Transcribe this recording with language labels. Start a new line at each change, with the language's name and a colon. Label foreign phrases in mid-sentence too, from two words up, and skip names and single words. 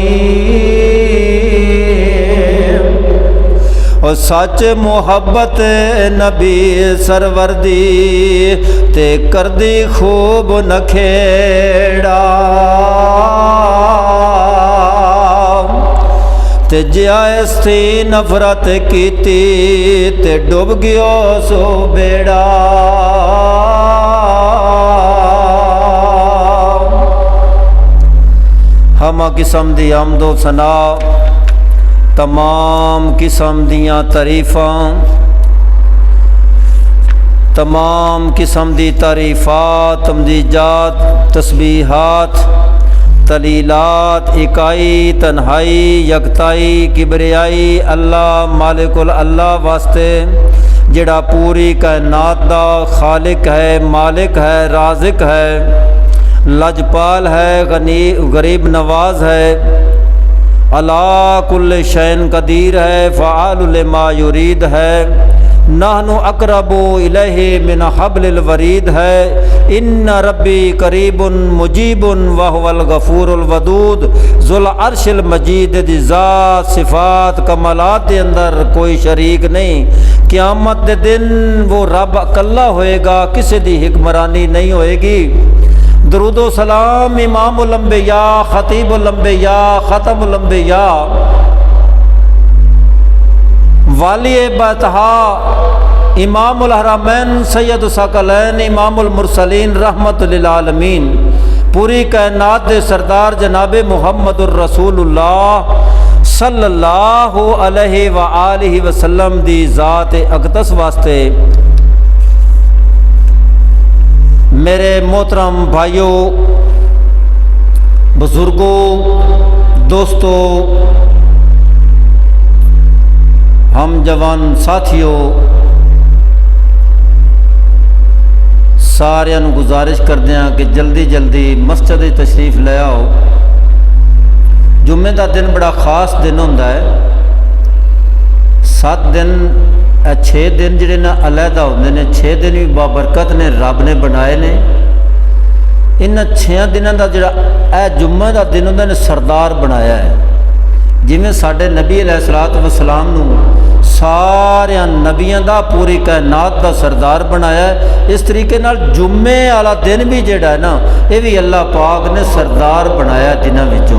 Punjabi: اور سچ محبت نبی سرور دی، تے کردی خوب نکھیڑا، تے جس تھی نفرت کیتی، تے ڈب گیو سو بیڑا. ہما قسم دی آمدو ثنا, تمام قسم دیاں تعریفاں، تمام قسم دی تعریفات، تمجیدات, تسبیحات، تہلیلات، اکائی، تنہائی، یکتائی، کبریائی اللہ مالکل اللہ واسطے، جیہڑا پوری کائنات دا خالق ہے، مالک ہے، رازق ہے، لجپال ہے، غنی غریب نواز ہے,
Arabic: على كل شيء قدير ہے، فعال لما يريد ہے، نحن أقرب إليه من حبل الوريد ہے. إن ربي قريب مجيب وهو الغفور الودود، ذو العرش المجيد
Punjabi: دی ذات صفات کمالات کے اندر کوئی شریک نہیں. قیامت کے دن وہ رب اکلا ہوئے گا، کسی دی حکمرانی نہیں ہوئے گی.
Urdu: درود و سلام
Arabic: إمام الأنبياء، خطيب الأنبياء، خاتم الأنبياء، والي البطحاء، إمام الحرمين، سيد الثقلين، إمام المرسلين، رحمة للعالمين,
Punjabi: پوری کائنات دے سردار جنابِ
Arabic: محمد رسول الله صلى الله عليه وآله وسلم
Punjabi: دی ذات اقدس واسطے
Urdu: میرے محترم بھائیوں، بزرگوں، دوستوں، ہم جوان ساتھیوں,
Punjabi: ساریاں نوں
Urdu: گزارش کرتے ہیں کہ جلدی جلدی مسجد تشریف لے آؤ.
Punjabi: جمعے کا دن بڑا خاص دن ہوندا ہے. 7 دن 6 دن جیہڑے نا الحدہ ہوندے نے، 6 دن بھی بابرکت نے، رب نے بنائے نے. ان 6 دنوں کا جیہڑا جمعے کا دن ہوندا نے سردار بنایا ہے. جویں ساڈے نبی
Arabic: عليه الصلاة والسلام
Punjabi: نوں ساریا نبیاں دا، پوری کائنات کا سردار بنایا ہے، اس طریقے نال جمعے والا دن بھی جیہڑا ہے نا، یہ بھی اللہ پاک نے سردار بنایا جنہاں وچوں.